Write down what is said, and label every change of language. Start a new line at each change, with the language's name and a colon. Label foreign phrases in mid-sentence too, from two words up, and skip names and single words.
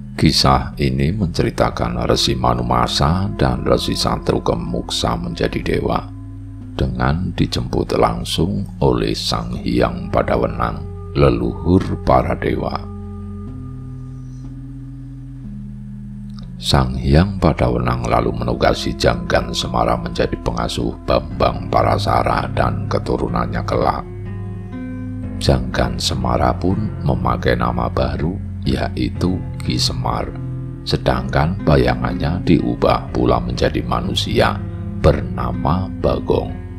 Indonesian: Kisah ini menceritakan Resi Manumasa dan Resi Satrugem Muksa menjadi dewa dengan dijemput langsung oleh Sang Hyang Padawenang, leluhur para dewa. Sang Hyang Padawenang lalu menugasi Janggan Semara menjadi pengasuh Bambang Parasara dan keturunannya kelak. Janggan Semara pun memakai nama baru, yaitu Ki Semar, sedangkan bayangannya diubah pula menjadi manusia bernama Bagong.